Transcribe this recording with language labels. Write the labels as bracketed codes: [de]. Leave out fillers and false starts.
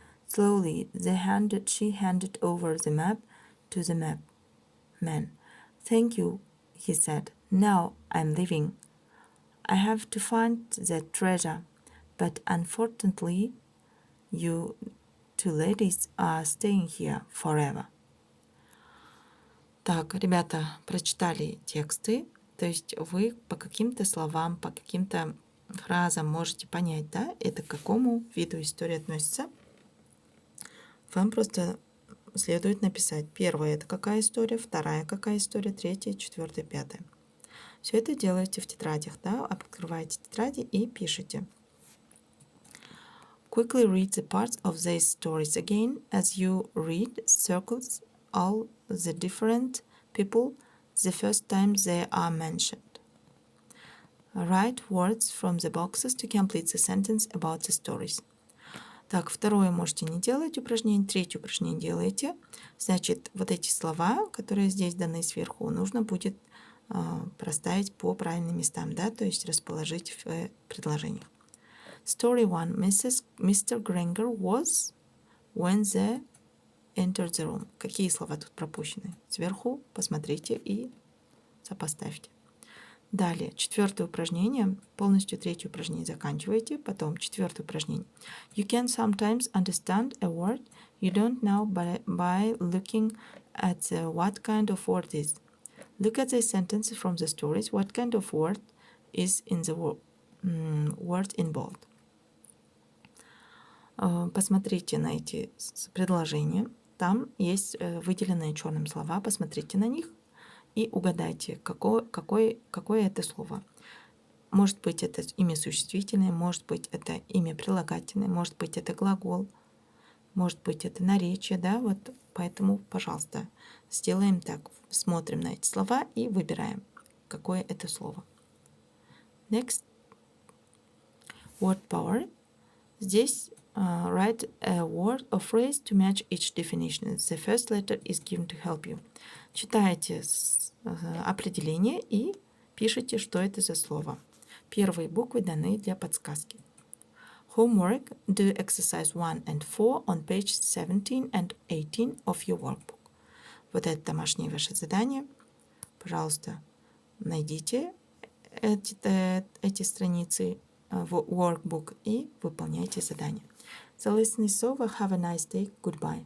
[en] Slowly, she handed over the map to the map man. Thank you, he said. Now I'm leaving. I have to find the treasure, but unfortunately, you two ladies are staying here forever. [ru] Так, ребята, прочитали тексты, то есть вы по каким-то словам, по каким-то фразам можете понять, да, это к какому виду истории относится. Вам просто следует написать: первая — это какая история, вторая — какая история, третья, четвертая, пятая. Все это делаете в тетрадях, да, открываете тетради и пишете. [en] Quickly read the parts of these stories again. As you read, circles all the different people the first time they are mentioned. Write words from the boxes to complete the sentence about the stories. [ru] Так, второе можете не делать упражнение, третье упражнение делаете. Значит, вот эти слова, которые здесь даны сверху, нужно будет проставить по правильным местам, да, то есть расположить в предложениях. [en] Story 1. Mr. Granger was when they entered the room. [ru] Какие слова тут пропущены? Сверху посмотрите и сопоставьте. Далее, четвертое упражнение. Полностью третье упражнение заканчиваете. Потом четвертое упражнение. [en] You can sometimes understand a word you don't know by looking at what kind of word is. Look at the sentences from the stories. What kind of word is in the word in bold? [ru] Посмотрите на эти предложения. Там есть выделенные черным слова. Посмотрите на них и угадайте, какое это слово. Может быть, это имя существительное, может быть, это имя прилагательное, может быть, это глагол, может быть, это наречие, да, вот поэтому, пожалуйста, сделаем так. Смотрим на эти слова и выбираем, какое это слово. [en] Next. Word power. [ru] Здесь [en] write a word or phrase to match each definition. The first letter is given to help you. [ru] Читайте определение и пишите, что это за слово. Первые буквы даны для подсказки. [en] Homework. Do exercise 1 and 4 on page 17 and 18 of your workbook. [ru] Вот это домашнее ваше задание. Пожалуйста, найдите эти страницы в workbook и выполняйте задание. [en] The lesson is over. Have a nice day. Goodbye.